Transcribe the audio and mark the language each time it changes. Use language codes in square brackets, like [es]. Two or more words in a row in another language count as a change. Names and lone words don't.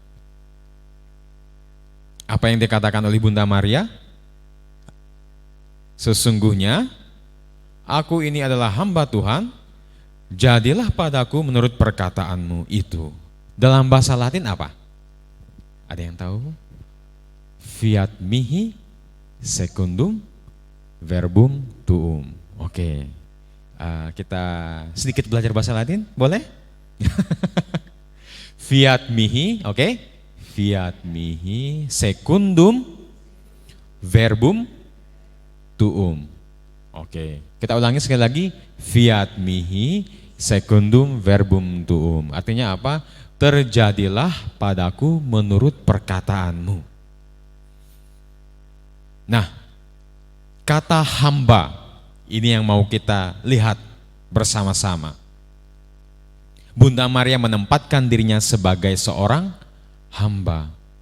[id] Apa yang dikatakan oleh Bunda Maria? "Sesungguhnya aku ini adalah hamba Tuhan, jadilah padaku menurut perkataanmu itu." Dalam bahasa Latin apa? Ada yang tahu? [la] Fiat mihi secundum verbum tuum. [id] Oke, kita sedikit belajar bahasa Latin, boleh? [la] Fiat mihi, oke? Fiat mihi secundum verbum tuum. [id] Oke, kita ulangi sekali lagi. [la] Fiat mihi secundum verbum tuum. [id] Artinya apa? Terjadilah padaku menurut perkataanmu. Nah, kata hamba ini yang mau kita lihat bersama-sama. Bunda Maria menempatkan dirinya sebagai seorang hamba.